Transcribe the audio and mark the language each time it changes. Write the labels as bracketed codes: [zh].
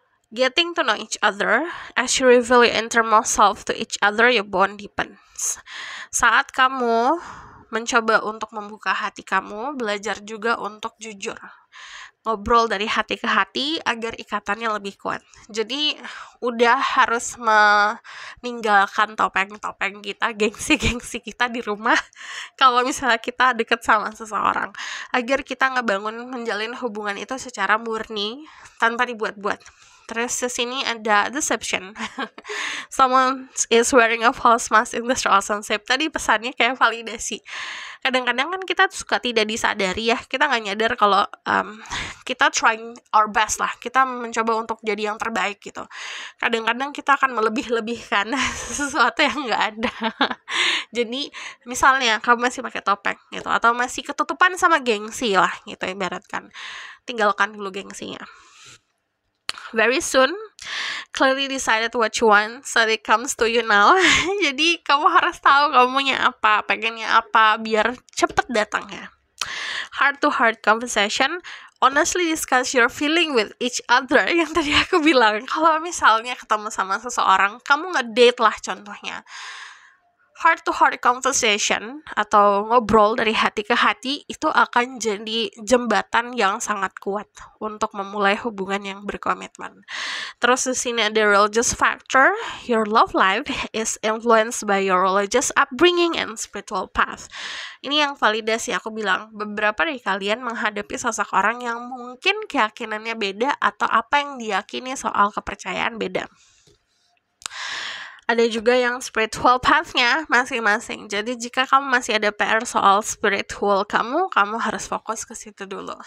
[en] Getting to know each other, as you reveal your innermost self to each other, your bond deepens. [id] Saat kamu mencoba untuk membuka hati kamu, belajar juga untuk jujur. Ngobrol dari hati ke hati agar ikatannya lebih kuat. Jadi udah harus meninggalkan topeng-topeng kita, gengsi-gengsi kita di rumah kalau misalnya kita deket sama seseorang, agar kita ngebangun menjalin hubungan itu secara murni tanpa dibuat-buat. Terus di sini ada deception. [en] Someone is wearing a false mask in this relationship. [id] Tadi pesannya kayak validasi. Kadang-kadang kan kita suka tidak disadari ya, kita nggak nyadar kalau kita [en] trying our best [id] lah, kita mencoba untuk jadi yang terbaik gitu. Kadang-kadang kita akan melebih-lebihkan sesuatu yang nggak ada. Jadi misalnya kamu masih pakai topeng gitu, atau masih ketutupan sama gengsi lah gitu ibaratkan, tinggalkan dulu gengsinya. [en] Very soon, clearly decided what you want, so it comes to you now. [id] Jadi kamu harus tahu kamu maunya apa, pengennya apa, biar cepet datangnya. [en] Heart-to-heart conversation, honestly discuss your feeling with each other. [id] Yang tadi aku bilang, kalau misalnya ketemu sama seseorang, kamu ngedate lah contohnya. Heart-to-heart conversation atau ngobrol dari hati ke hati itu akan jadi jembatan yang sangat kuat untuk memulai hubungan yang berkomitmen. Terus di sini ada religious factor. [en] Your love life is influenced by your religious upbringing and spiritual path. [id] Ini yang validasi aku bilang. Beberapa dari kalian menghadapi sosok orang yang mungkin keyakinannya beda atau apa yang diyakini soal kepercayaan beda. Ada juga yang spiritual path-nya masing-masing. Jadi jika kamu masih ada PR soal spiritual kamu harus fokus ke situ dulu.